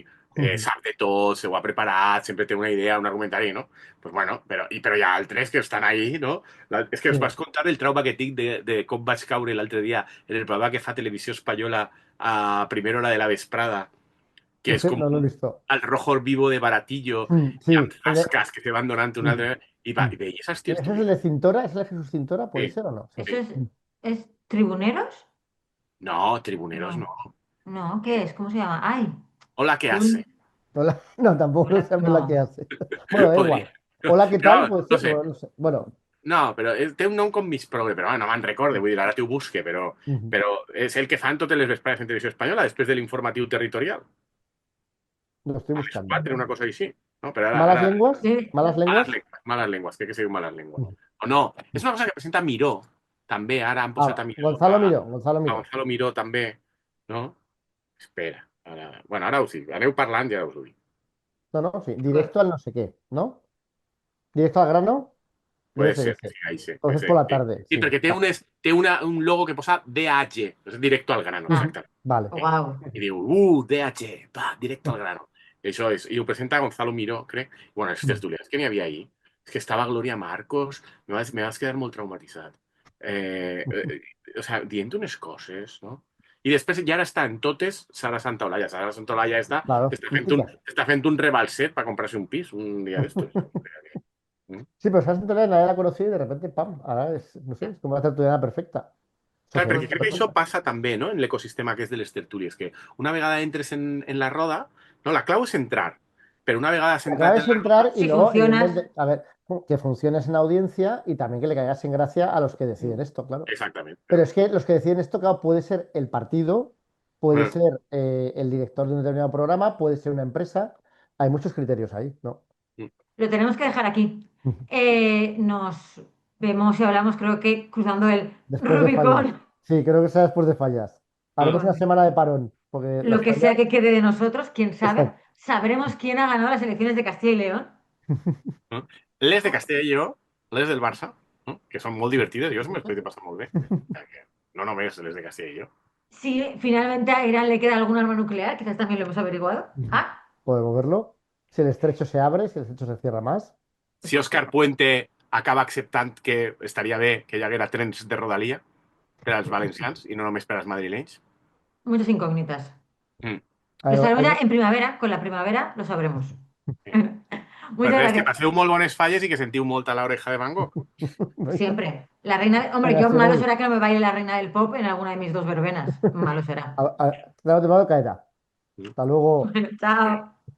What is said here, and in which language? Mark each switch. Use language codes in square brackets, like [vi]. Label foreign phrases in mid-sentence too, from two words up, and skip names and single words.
[ca] ujú. sap de tot, se ho ha preparat, sempre té una idea, un argumentari, no? [es] Pues bueno, [ca] però hi ha altres que estan ahí, no? És que Sí. us vas contar el trauma que tinc de com vaig caure l'altre dia en el programa que fa Televisió Espanyola a primera hora de la vesprada, que és com [es] No lo he visto. al rojo vivo de Baratillo [ca] Sí, i amb tasques que se van donant una altra i veies els [es] ¿ese es el [ca] tertulians. [es] de Cintora? ¿Es el de Jesús Cintora? ¿Puede Sí, ser o no? Sí. ¿Eso sí. es tribuneros? No, tribuneros no. No, no, ¿qué es? ¿Cómo se llama? Ay, Hola, ¿qué hace? un... No, tampoco lo sabemos la que No, hace. Bueno, da [ca] Podria. [es] igual. Hola, ¿qué [ca] Però, [es] tal? vamos, Puede no ser, sé. bueno, no sé. Bueno, [ca] No, però té un nom com mig progre, però no me'n recorde, vull dir, ara t'ho busque, ujú, però és el que fan totes les vesprades en televisió espanyola, després de l'informatiu territorial. [es] lo estoy [ca] A les [es] buscando. [ca] 4, una cosa així. No? Però [es] ¿Malas [ca] ara [es] lenguas? [ca] sí, [es] ¿Malas lenguas? Malas lenguas, [ca] crec que se diu malas lenguas. Ujú. O no, és una cosa que presenta Miró, també, ara han posat a Miró, Gonzalo Miró, Gonzalo a Miró. Gonzalo Miró també, no? Espera, bueno, ara us dic, aneu parlant i ara us ho dic. No, no, sí. [es] Directo al no sé qué, ¿no? Directo al grano, debe Puede ser ser, ese. sí, ahí sí, puede Entonces ser. por la Sí, tarde, sí, sí. [ca] perquè té un logo que posa DH, és directo al grano, ah, exactament. Vale. wow. I diu, DH, va, directo al grano. Això és, i ho presenta Gonzalo Miró, crec. Bueno, els tertulians que n'hi havia ahir, és que estava Gloria Marcos, me vas quedar molt traumatitzat. [es] O sea, [ca] dient unes coses, no? I després ja ara està en totes Sara Santaolalla. Sara Santaolalla [es] Claro, mítica. [ca] està fent un rebalset per comprar-se un pis un dia d'estos. Mm. [es] Sí, pero Sara Centolera nadie la conocía y de repente, ¡pam! Ahora es, no sé, es como una tertuliana perfecta. [ca] Clar, perquè [es] Socialmente [ca] crec que això [es] perfecta. [ca] passa també, no?, en l'ecosistema que és de les tertúlies, que una vegada entres en la roda, no, la clau és entrar, però una vegada has [es] La [ca] entrat [es] clave [ca] en [es] es [ca] la roda, [es] entrar y Si luego, funcionas, evidentemente, a ver, que funciones en audiencia y también que le caigas en gracia a los que deciden esto, claro. [ca] exactament. [es] Pero es que los que deciden esto, claro, puede ser el partido, puede ser el director de un determinado programa, puede ser una empresa. Hay muchos criterios ahí, ¿no? lo tenemos que dejar aquí. Nos vemos y hablamos, creo que cruzando el Después de fallas. Rubicón, Sí, creo que será después de fallas. Haremos una con semana de parón, porque lo las que sea fallas. que quede de nosotros, quién sabe. Exacto. Sabremos quién ha ganado las elecciones de Castilla y León. No? [ca] Les de Castella i Lleó, les del Barça, no?, que són molt divertides, jo me l'estic passant molt bé. No només les de Castella i Lleó. [es] Si finalmente a Irán le queda algún arma nuclear, quizás también lo hemos averiguado. Ah, Podemos verlo. Si el estrecho se abre, si el estrecho se cierra más. [ca] Si Òscar Puente acaba acceptant que estaria bé que hi haguera trens de rodalia per als valencians i no només per als madrilenys. [es] muchas incógnitas. Mm. Lo sabremos ya Algo- en primavera, con la primavera lo sabremos. Pues Muchas [ca] res, que [es] gracias. [ca] passeu molt bones falles i que sentiu molt a l'oreja de Van Gogh. [es] Siempre. La reina, hombre, Venga, yo malo Según. será que no me baile la reina del pop en alguna de mis dos verbenas. Malo será. Tarde o temprano caerá. Hasta luego. Bueno, chao.